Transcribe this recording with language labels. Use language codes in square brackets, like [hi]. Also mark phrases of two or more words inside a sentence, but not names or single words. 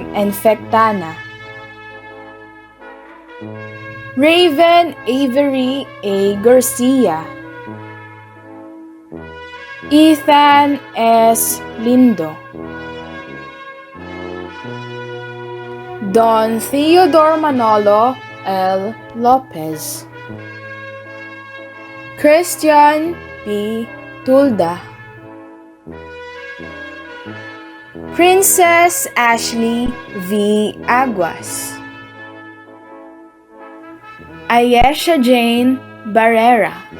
[tl] Enfectana. Raven Avery A. Garcia. Ethan S. Lindo. Don Theodore Manolo L. Lopez. Christian P. Tulda. Princess Ashley V. Aguas. Ayesha Jane Barrera.